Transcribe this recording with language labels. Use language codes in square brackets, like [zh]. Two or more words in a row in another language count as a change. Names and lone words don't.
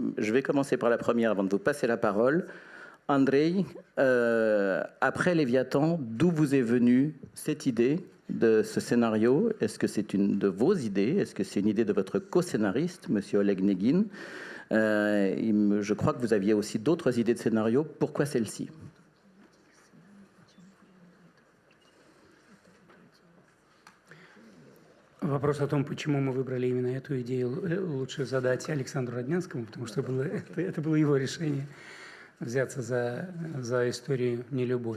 [fr] Je vais commencer par la première avant de vous passer la parole. Andrei, après Léviathan, d'où vous est venue cette idée de ce scénario? Est-ce que c'est une de vos idées? Est-ce que c'est une idée de votre co-scénariste, M. Oleg Negin? Je crois que vous aviez aussi d'autres idées de scénario. Pourquoi celle-ci? [ru] Вопрос о том, почему мы выбрали именно эту идею, лучше задать Александру Роднянскому, потому что это было его решение взяться за историю «Нелюбовь».